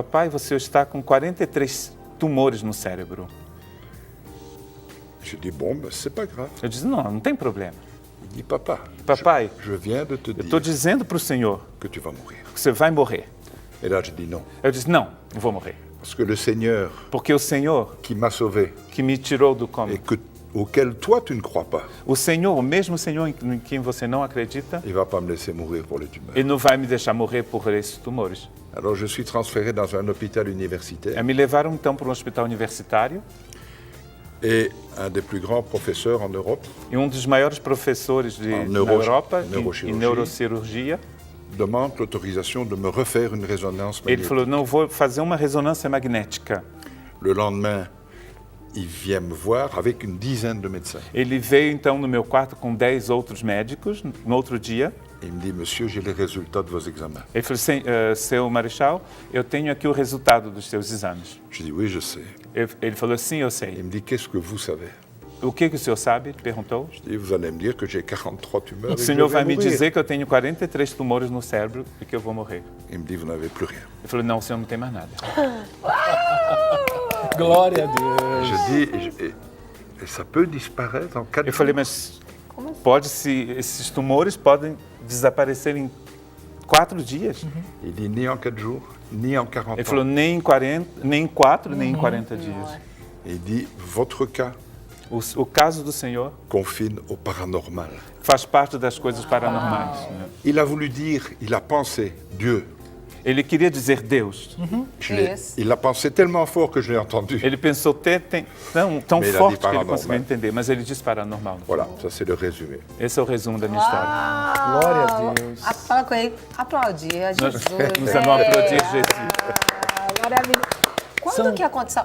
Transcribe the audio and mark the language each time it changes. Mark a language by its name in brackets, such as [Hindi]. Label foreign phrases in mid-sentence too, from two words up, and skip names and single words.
[Portuguese] Papai, você está com 43 tumores no cérebro. [French] Je dis, bon, ben, c'est pas grave. [Portuguese] Eu disse, não tem problema. [French] Il dit, papa, [Portuguese] Papai, [French] je viens de te [Portuguese] eu estou [French] dire [Portuguese] dizendo para o senhor [French] que tu vas mourir. [Portuguese] que você vai morrer. [French] Et là, je dis non. [Portuguese] Eu disse, não vou morrer. [French] Parce que le Seigneur [Portuguese] Porque o Senhor [French] qui m'a sauvé [Portuguese] que me tirou do coma, [French] et auquel toi tu ne crois pas, [Portuguese] o Senhor, o mesmo Senhor em quem você não acredita, [French] il va pas me laisser mourir pour les tumeurs. [Portuguese] Ele não vai me deixar morrer por esses tumores. [French] Alors je suis transféré dans un hôpital universitaire [Portuguese] Me levaram então para um hospital universitário [French] et un des plus grands professeurs en Europe [Portuguese] e um dos maiores professores na Europa em neurocirurgia, [French] demande l'autorisation de me refaire une résonance [Portuguese] ele [French] magnétique. [Portuguese] falou, não, vou fazer uma ressonância magnética. [French] Le lendemain, il vient me voir avec une dizaine de médecins. [Portuguese] Ele veio então no meu quarto com 10 outros médicos, no outro dia. [French] Il me dit, monsieur, j'ai les résultats de vos examens. [Portuguese] Ele falou, seu Marechal, eu tenho aqui o resultado dos seus exames. [French] Je dis, oui, je sais. [Portuguese] Ele falou, sim, eu [French] Il [Portuguese] sei. [French] me dit, qu'est-ce que vous savez? [Portuguese] O que o senhor sabe? Ele perguntou. [French] Je dis, vous allez me dire que j'ai 43 tumeurs [Portuguese] O [French] et que je [Portuguese] senhor [French] vais [Portuguese] vai me [French] mourir. [Portuguese] dizer que eu tenho 43 tumores no cérebro e que eu vou morrer. [French] Il me dit, vous n'avez plus rien. [Portuguese] Ele falou, não, o senhor não tem mais nada. Glória a Deus. [French] Je dis, et ça peut disparaître en 4 [Portuguese] Eu [French] jours. [Portuguese] falei, mas esses tumores podem desaparecer em 4 dias? [French] Il dit, ni en 4 jours, ni en 40 [Portuguese] Ele falou, [French] ans. [Portuguese] nem em 4, nem em 40 dias. [French] Et il dit, votre cas [Portuguese] O caso do Senhor [French] confine au paranormal. [Portuguese] faz parte das coisas paranormais. Né? [French] Il a voulu dire, il a pensé, Dieu. [Portuguese] Ele queria dizer Deus. [French] Il l'a pensé tellement fort que je l'ai entendu. [Portuguese] Ele pensou tão Mas ele forte disse que ele paranormal. conseguiu entender, mas ele disse paranormal. [French] Voilà, ça c'est le résumé. [Portuguese] Esse é o resumo da minha história. Glória a Deus. Fala com ele, aplaudir a Jesus. Nós vamos aplaudir Jesus. Maravilhoso. Quando que aconteceu?